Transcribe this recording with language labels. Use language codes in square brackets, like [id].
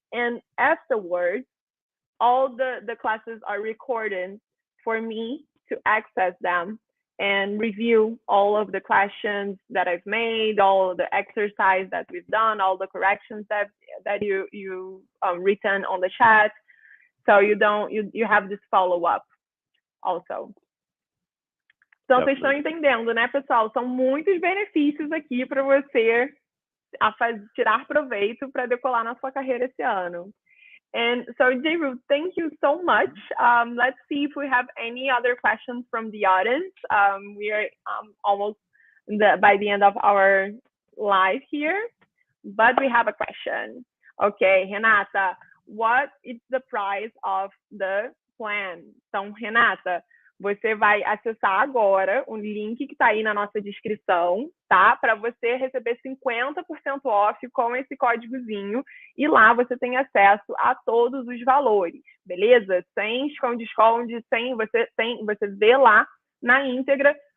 [en] And afterwards, all the classes are recorded for me to access them and review all of the questions that I've made, all of the exercise that we've done, all the corrections that you written on the chat. So you have this follow-up also. [pt] Então, vocês estão entendendo, né, pessoal? São muitos benefícios aqui para você tirar proveito para decolar na sua carreira esse ano. [en] And so, Jehu, thank you so much. Let's see if we have any other questions from the audience. We are almost by the end of our live here, but we have a question. Okay, Renata, what is the price of the plan? [pt] Então, Renata, você vai acessar agora o link que está aí na nossa descrição, tá? Para você receber 50% off com esse códigozinho. E lá você tem acesso a todos os valores, beleza? Sem esconde-esconde, você vê lá na íntegra.